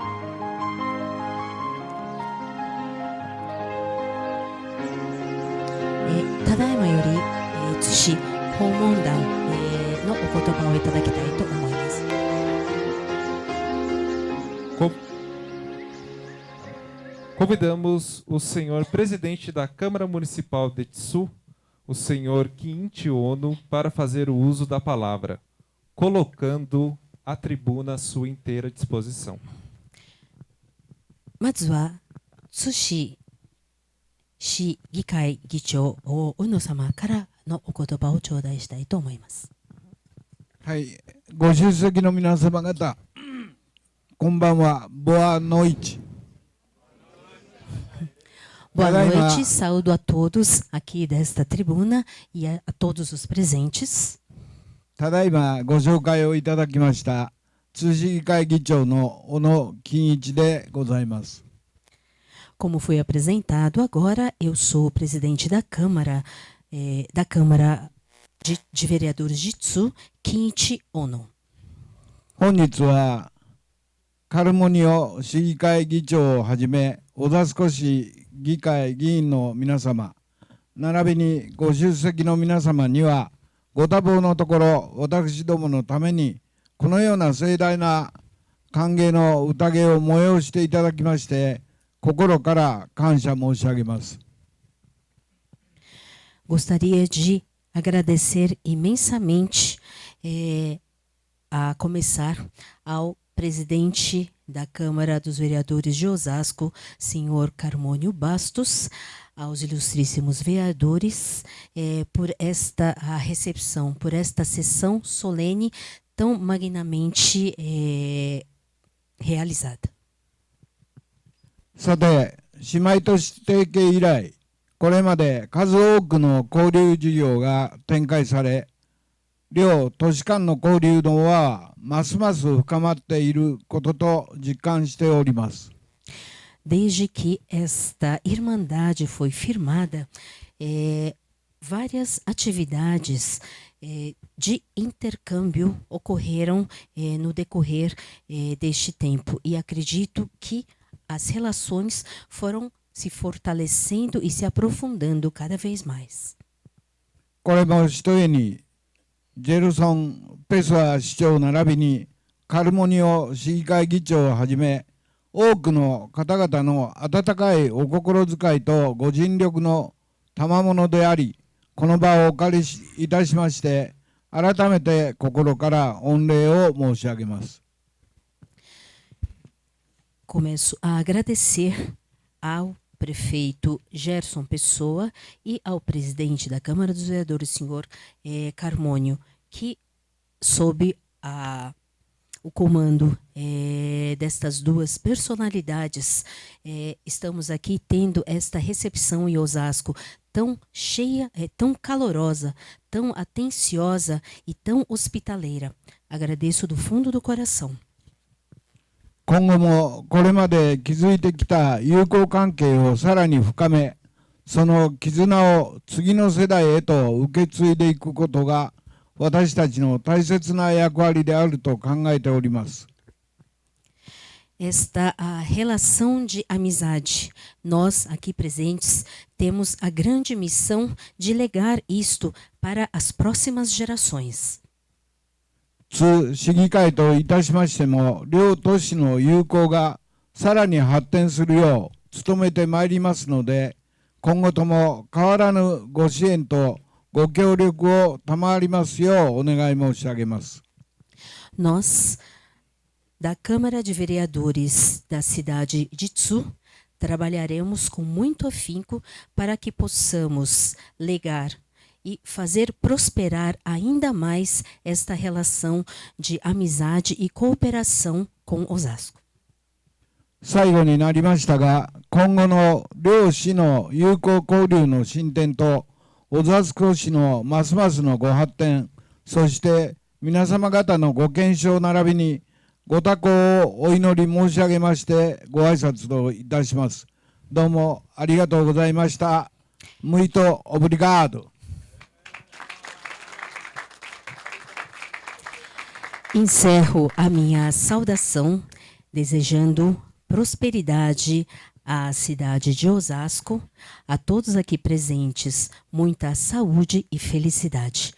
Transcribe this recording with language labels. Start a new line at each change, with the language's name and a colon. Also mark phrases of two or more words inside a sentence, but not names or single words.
Japanese: ただいまより、津市訪問団、のお言葉をいただきたいと思います。
Portuguese: Convidamos o senhor presidente da Câmara Municipal de Tsu, o senhor Kiichi Ono, para fazer o uso da palavra, colocando a tribuna à sua inteira disposição.
Japanese: まずは津市市議会議長小野様からのお言葉を頂戴したいと思います。はい、ご出席の皆様方、こんばんは。
Portuguese: Boa noite. Boa noite, saúdo a todos aqui desta tribuna e a todos os presentes.
Japanese: ただいまご紹介をいただきました津市議会議長の小野金一でございます。
Portuguese: Como foi apresentado agora, eu sou o presidente da Câmara de Vereadores de Tsu, Kiichi Ono.
Japanese: 本日はカルモニオ市議会議長をはじめ小田須市議会議員の皆様並びにご出席の皆様にはご多忙のところ私どものためにこのような盛大な歓迎の宴を催していただきまして心から感謝申し上げます。
Portuguese: Gostaria de agradecer imensamente, a começar ao presidente da Câmara dos Vereadores de Osasco, senhor Carmônio Bastos, aos ilustríssimos vereadores, por esta recepção, por esta sessão solene tão magnamente realizada.
Japanese: さて、姉妹都市提携以来、これまで数多くの交流事業が展開され、両都市間の交流の輪はますます深まっていることと実感しております。
Portuguese: Desde que esta irmandade foi firmada, várias atividades de intercâmbio ocorreram no decorrer deste tempo e acredito que as relações foram se fortalecendo e se aprofundando cada vez mais.
Japanese: これもひとえにジェルソン・ペソア市長並びにカルモニオ市議会議長をはじめ多くの方々の温かいお心遣いとご尽力の賜物であり、この場をお借りいたしまして改めて心から御礼を申し上げます。
Portuguese: Começo a agradecer ao prefeito Gerson Pessoa e ao presidente da Câmara dos Vereadores, senhor Carmônio, que sob o comando destas duas personalidades, estamos aqui tendo esta recepção em Osasco tão cheia, tão calorosa, tão atenciosa e tão hospitaleira. Agradeço do fundo do coração.
Japanese: 今後もこれまで築いてきた友好関係をさらに深め、その絆を次の世代へと受け継いでいくことが私たちの大切な役割であると考えております。
Portuguese: Esta relação de amizade. Nós, aqui presentes, temos a grande missão de legar isto para as próximas gerações.
Japanese: 津市議会といたしましても、両都市の友好がさらに発展するよう努めてまいりますので、今後とも変わらぬご支援とご協力を賜りますようお願い申し上げます。
Portuguese: Nós, da Câmara de Vereadores da cidade de Tsu, trabalharemos com muito afinco para que possamos legar e fazer prosperar ainda mais esta relação de amizade e cooperação com Osasco.
Japanese: 最後になりましたが、今後の両市の友好交流の進展と、小座市のますますのご発展、そして皆様方のご健勝並びにご多幸をお祈り申し上げましてご挨拶といたします。どうもありがとうございました。
Portuguese: Muito obrigado. Encerro a minha saudação desejando prosperidade à cidade de Osasco, a todos aqui presentes, muita saúde e felicidade.